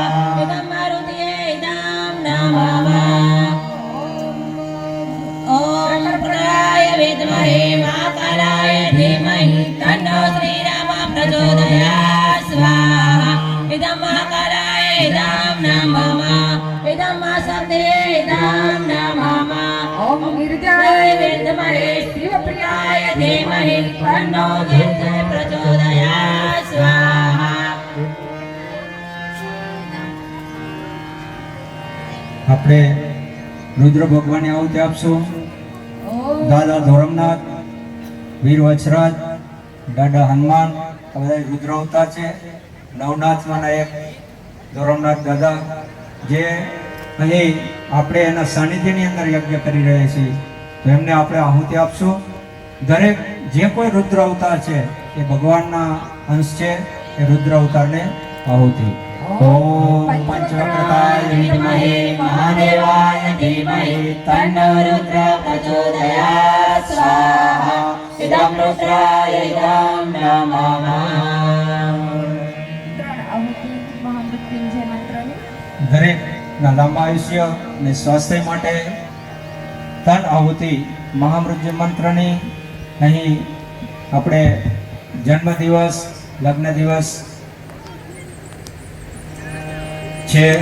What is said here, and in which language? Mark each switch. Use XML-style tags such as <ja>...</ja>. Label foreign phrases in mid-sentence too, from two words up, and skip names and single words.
<sa>इदं मारुतये इदं नमः ॐ प्रकाय विद्महे महाकालाय धीमहि तन्नो श्रीरामः प्रचोदयात् स्वाहा इदं महाकालाय इदं नमः इदं महाशक्तये इदं नमः ॐ गिरिजाय विद्महे शिवप्रियाय धीमहि तन्नो दुर्गे प्रचोदयात् स्वाहा</sa> <gu>આપણે રુદ્ર ભગવાનની આહુતિ આપશું. દાદા ધોરમનાથ, વીર વચરાજ, દાદા હનુમાન આ બધા રુદ્ર અવતાર છે. નવનાથમાંના એક ધોરમનાથ દાદા જે અહીં આપણે એના સાનિધ્યની અંદર યજ્ઞ કરી રહ્યા છીએ, તો એમને આપણે આહુતિ આપશું. દરેક જે કોઈ રુદ્ર અવતાર છે એ ભગવાનના અંશ છે, એ રુદ્ર અવતારને આહુતિ.</gu> <sa>ओम पंचवक्रताय विद्महे महादेवाय धीमहि तन्नो रुद्र प्रचोदयात् स्वाहा इदं रुद्राय इदं नमः</sa> <gu>ત્રણ આહુતિ મહામૃત્યુંજય મંત્રની દરેકના લાંબા આયુષ્ય અને સ્વાસ્થ્ય માટે ત્રણ આહુતિ મહામૃત્યુ મંત્રની અહીં આપણે જન્મદિવસ, લગ્ન દિવસ છે.</gu>